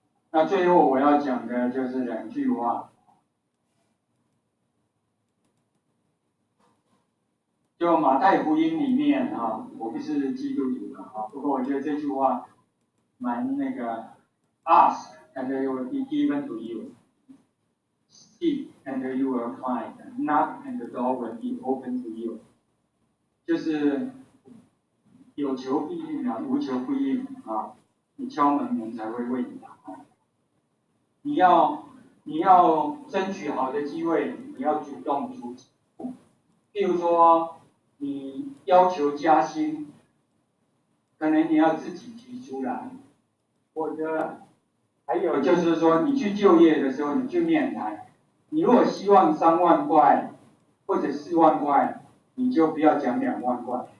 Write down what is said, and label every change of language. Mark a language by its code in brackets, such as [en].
[zh] 那最后我要讲的就是2句话。就马太福音里面啊，我不是基督徒啊，不过我觉得这句话蛮那个 ， [en] ask and it will be given to you。 seek and you will find, knock and the door will be open to you。 [zh] 就是有求必应啊，无求不应啊。你敲门，门才会为你打开。你要争取好的机会，你要主动出击。譬如说，你要求加薪，可能你要自己提出来，或者还有就是说，你去就业的时候，你去面谈，你如果希望3万块或者4万块，你就不要讲2万块。